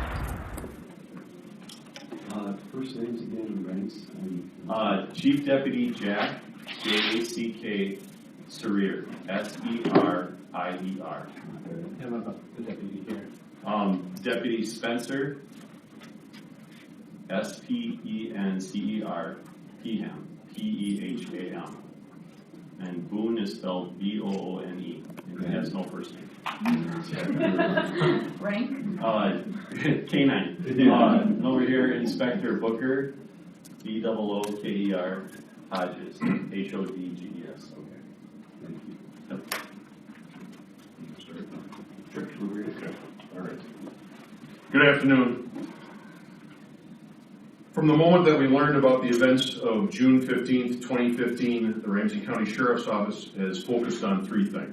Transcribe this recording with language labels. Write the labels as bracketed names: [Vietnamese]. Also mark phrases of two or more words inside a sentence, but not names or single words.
[English] First names again and ranks. Chief Deputy Jack, Jack, Sereier, S-E-R-I-E-R. How about the deputy here? Deputy Spencer, S-P-E-N-C-E-R, Peham, P-E-H-A-M. And Boone is spelled B-O-O-N-E, and he has no first name. Rank? K9. And over here, Inspector Booker, B-O-O-K-E-R, Hodges, H-O-D-G-E-S. Okay. Thank you. Yep. Sure. Okay. All right. Good afternoon. From the moment that we learned about the events of June 15th, 2015, the Ramsey County Sheriff's Office has focused on three things.